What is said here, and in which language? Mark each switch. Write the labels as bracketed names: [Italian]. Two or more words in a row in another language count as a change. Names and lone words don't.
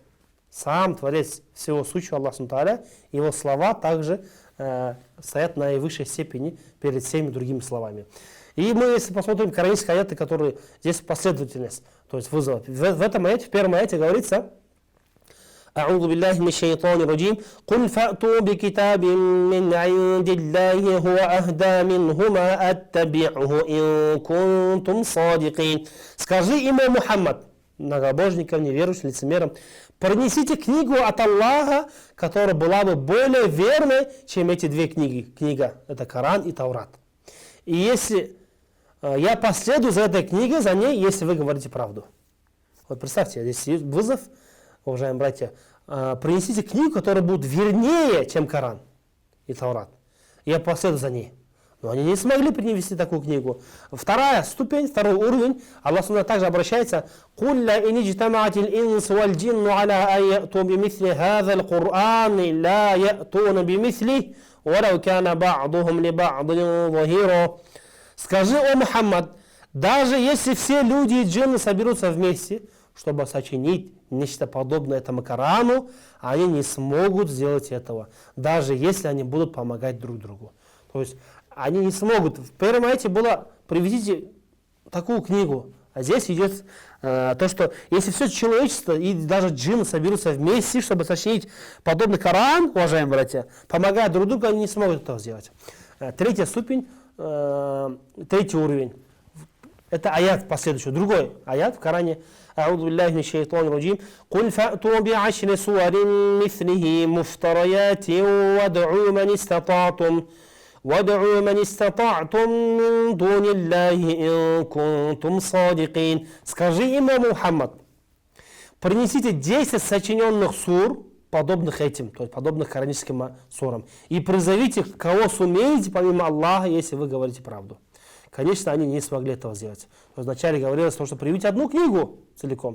[Russian] Сам Творец всего сущего Аллах Субхану, его слова также стоят на наивысшей степени перед всеми другими словами. И мы, если посмотрим коранические аяты, которые здесь последовательность, то есть вызов. В этом аяте, в первом аяте говорится: [Arabic] «أعوذ بالله من الشيطان الرجيم قل فأتوا بكتاب من عند الله هو أهدى منهما أتبعه إن كنتم صادقين». [Russian] Скажи им, Мухаммад, многобожникам, неверующим, лицемерам, принесите книгу от Аллаха, которая была бы более верной, чем эти 2 книги. Книга — это Коран и Таурат. И если я последую за этой книгой, за ней, если вы говорите правду. Вот представьте, здесь есть вызов, уважаемые братья, принесите книгу, которая будет вернее, чем Коран и Таурат. Я последую за ней. Но они не смогли принести такую книгу. Вторая ступень, второй уровень, Аллах Субхану также обращается: [Arabic] «قل لئن اجتمعت الإنس والجن على أن يأتوا بمثل هذا القرآن لا يأتون بمثله ولو كان بعضهم لبعض ظهيرا». [Russian] Скажи, о Мухаммад, даже если все люди и джинны соберутся вместе, чтобы сочинить нечто подобное этому Корану, они не смогут сделать этого, даже если они будут помогать друг другу. То есть они не смогут. В первом аяте было: приведите такую книгу. А здесь идет то, что если все человечество и даже джинны соберутся вместе, чтобы сочинить подобный Коран, уважаемые братья, помогая друг другу, они не смогут этого сделать. Третья ступень, третий уровень. Это аят последующий. Другой аят в Коране. [Arabic] أعوذ بالله من الشيطان الرجيم قل فأتوا بعشر سور مثله مفتريات وادعوا من استطعتم من دون الله إن كنتم صادقين. [Russian] Скажи им, Мухаммад, принесите 10 сочиненных сур, подобных этим, то есть подобных кораническим сурам, и призовите, кого сумеете, помимо Аллаха, если вы говорите правду. Конечно, они не смогли этого сделать. Вначале говорилось, что приведите одну книгу целиком.